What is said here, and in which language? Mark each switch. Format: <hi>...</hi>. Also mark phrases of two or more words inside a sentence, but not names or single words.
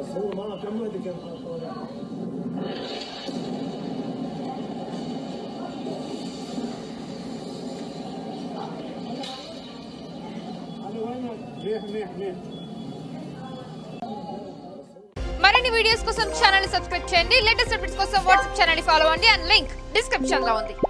<ar>صور معاه كم وقت كان صورها أنا وينك منيح منيح منيح</ar> <te>మరిన్ని వీడియోస్ కోసం ఛానల్ ని సబ్స్క్రైబ్ చేయండి</te> <en>latest updates</en> <te>కోసం వాట్సాప్ ఛానల్ ని ఫాలో అవ్వండి</te> <en>and link description</en> <te>లో ఉంది</te>